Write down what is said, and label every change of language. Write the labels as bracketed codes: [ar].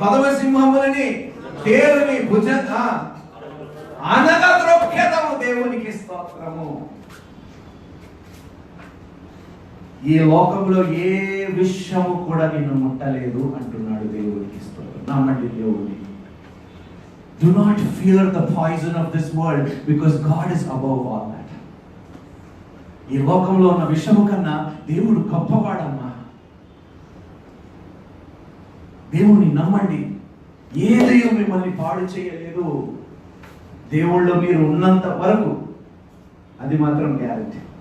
[te] పదవ సింహములని తేలుని భుజంగా అనగా త్రొక్కెదవు. దేవునికి స్తోత్రము. ఈ లోకంలో ఏ విషయము కూడా నిన్ను ముట్టలేదు అంటున్నాడు. దేవునికి స్తోత్రం. నమ్మండి దేవుని. [en] Do not fear the poison of this world because God is above all that. [te] ఈ లోకంలో ఉన్న విషము కన్నా దేవుడు గొప్పవాడమ్మా. దేవుని నమ్మండి. ఏది మిమ్మల్ని పాడు చేయలేదు. దేవుళ్ళో మీరు ఉన్నంత వరకు అది మాత్రం గ్యారెంటీ.